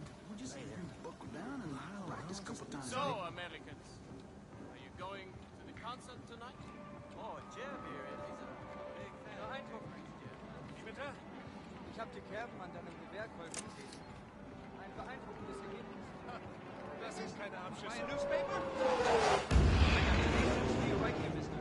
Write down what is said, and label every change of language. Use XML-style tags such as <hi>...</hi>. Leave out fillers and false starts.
<en>So, Americans, are you going to the concert tonight? Oh, Jim here is a big fan.</en> <de>Beeindruckend,</de> <en>Jim.</en> <de>Wie bitte? Ich habe die Kerben an deinem Gewehrkolben gesehen. Ein beeindruckendes Ergebnis. Das ist keine Abschüsse.</de> <en>My newspaper? I got the news for you right here, Mr.</en>